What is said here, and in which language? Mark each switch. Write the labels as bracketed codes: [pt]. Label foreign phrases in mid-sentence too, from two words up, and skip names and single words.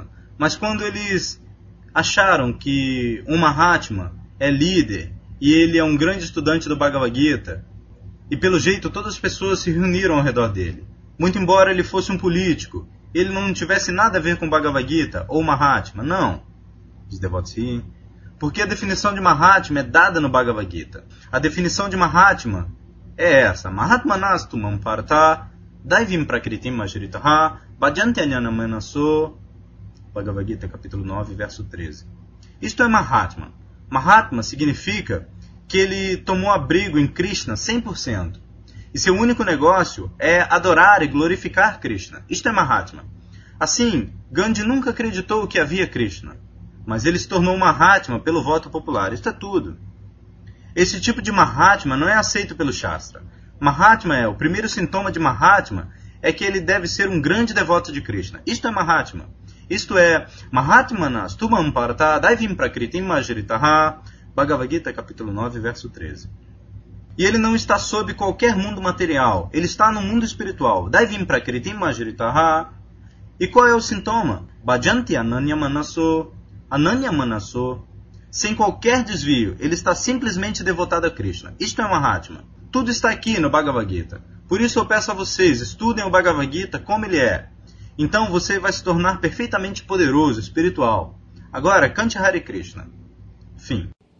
[pt] Mas quando eles acharam que um Mahatma é líder e ele é um grande estudante do Bhagavad Gita, e pelo jeito todas as pessoas se reuniram ao redor dele. Muito embora ele fosse um político, ele não tivesse nada a ver com Bhagavad Gita ou Mahatma, não. Os devotos riem. Porque a definição de Mahatma é dada no Bhagavad Gita. A definição de Mahatma é essa. [sa] Mahatma nastu mampartha, daivim prakritim majritaha, bhajantyanyana manaso. [pt] Bhagavad Gita, capítulo 9, verso 13. Isto é Mahatma. Mahatma significa que ele tomou abrigo em Krishna 100%. E seu único negócio é adorar e glorificar Krishna. Isto é Mahatma. Assim, Gandhi nunca acreditou que havia Krishna. Mas ele se tornou Mahatma pelo voto popular. Isto é tudo. Esse tipo de Mahatma não é aceito pelo Shastra. Mahatma o primeiro sintoma de Mahatma é que ele deve ser um grande devoto de Krishna. Isto é Mahatma. Isto é, [sa] Mahatmanas tumam parta daivim prakritim majritaha, Bhagavad Gita, [pt] capítulo 9, verso 13. E ele não está sob qualquer mundo material, ele está no mundo espiritual. [sa] Daivim prakritim majritaha. [pt] E qual é o sintoma? [sa] Bhajanti ananya manaso, ananya manaso. [pt] Sem qualquer desvio, ele está simplesmente devotado a Krishna. Isto é Mahatma. Tudo está aqui no Bhagavad Gita. Por isso eu peço a vocês, estudem o Bhagavad Gita como ele é. Então você vai se tornar perfeitamente poderoso, espiritual. Agora, cante Hare Krishna. Fim.